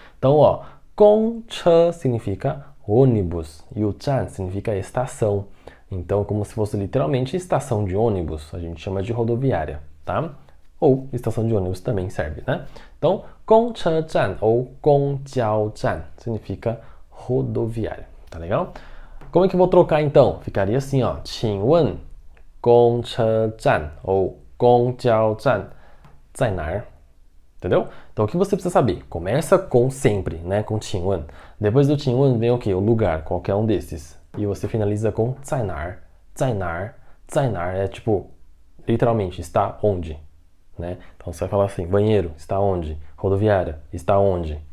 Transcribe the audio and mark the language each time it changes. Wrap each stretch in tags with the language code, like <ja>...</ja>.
<pt>Então, ó, 公车 significa ônibus e o 站 significa estação. Então, como se fosse literalmente estação de ônibus, a gente chama de rodoviária, tá? Ou estação de ônibus também serve, né? Então, 公车站 ou 公交站 significa rodoviária, tá legal? Como é que eu vou trocar então? Ficaria assim, ó,</pt> <zh>请问公车站</zh> <pt>ou</pt> <zh>公交站在哪儿?</zh> <pt>Entendeu? Então, o que você precisa saber? Começa com sempre, né? Com 请问. Depois do 请问vem o quê? O lugar, qualquer um desses. E você finaliza com 在哪儿?</pt> <zh>在哪儿?</zh> <pt>在哪儿 é tipo, literalmente, está onde? Né? Então você vai falar assim, banheiro, está onde? Rodoviária, está onde?</pt>